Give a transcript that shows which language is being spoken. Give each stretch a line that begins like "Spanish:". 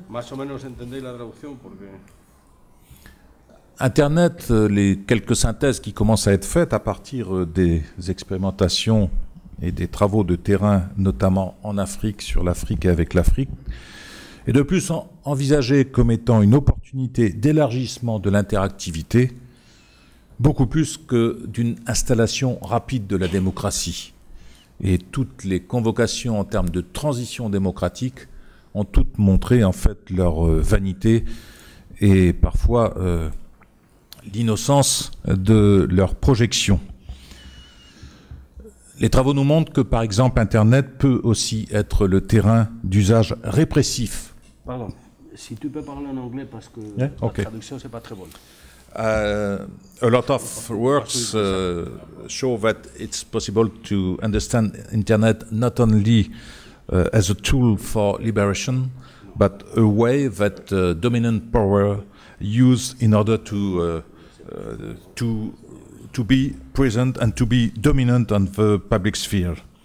Spanish: Más o menos entendéis la traducción porque...
French: Internet, les quelques synthèses qui commencent à être faites à partir des expérimentations et des travaux de terrain, notamment en Afrique, sur l'Afrique et avec l'Afrique, et de plus envisagé comme étant une opportunité d'élargissement de l'interactivité, beaucoup plus que d'une installation rapide de la démocratie. Et toutes les convocations en termes de transition démocratique ont toutes montré en fait leur vanité et parfois l'innocence de leur projection. Les travaux nous montrent que, par exemple, Internet peut aussi être le terrain d'usage répressif. Pardon, si tu peux parler en anglais parce que
English: yeah?
French: la
English: Okay.
French: traduction c'est pas très bonne.
English: A lot of works show that it's possible to understand Internet not only as a tool for liberation, but a way that dominant power use in order to be present and to be dominant on the public sphere.